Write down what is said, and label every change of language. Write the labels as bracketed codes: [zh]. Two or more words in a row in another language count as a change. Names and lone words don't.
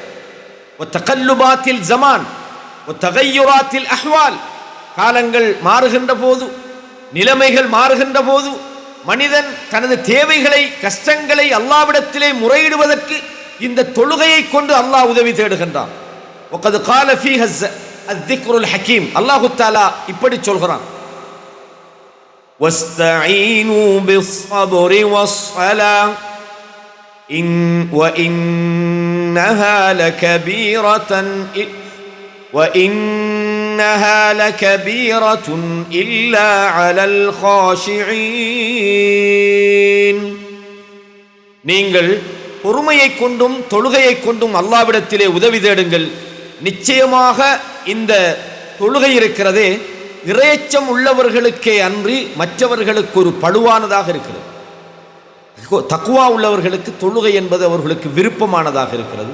[ar] تقلبات الزمان، تغيرات الأحوال, [ta] காலங்கள் மாறுகின்ற போது, நிலைமைகள் மாறுகின்ற போது மனிதன் தனது தேவைகளை, கஷ்டங்களை அல்லாஹ்விடத்திலே முறையிடுவதற்கு இந்த தொழுகையை கொண்டு அல்லாஹ் உதவி தேடுகின்றான். [ar] وقد قال فيها الذكر الحكيم, الله تعالى [ta] இப்படி சொல்கிறான், [ar] واستعينوا بالصبر والصلاة وإنها لكبيرة إلا على الخاشعين. [ta] நீங்கள் பொறுமையை கொண்டும் தொழுகையை கொண்டும் அல்லாஹ்விடத்திலே உதவி தேடுங்கள். நிச்சயமாக இந்த தொழுகை இருக்கிறதே இறையச்சம் உள்ளவர்களுக்கே அன்றி மற்றவர்களுக்கு ஒரு பழுவானதாக இருக்கிறது. தக்வா உள்ளவர்களுக்கு தொழுகை என்பது அவர்களுக்கு விருப்பமானதாக இருக்கிறது.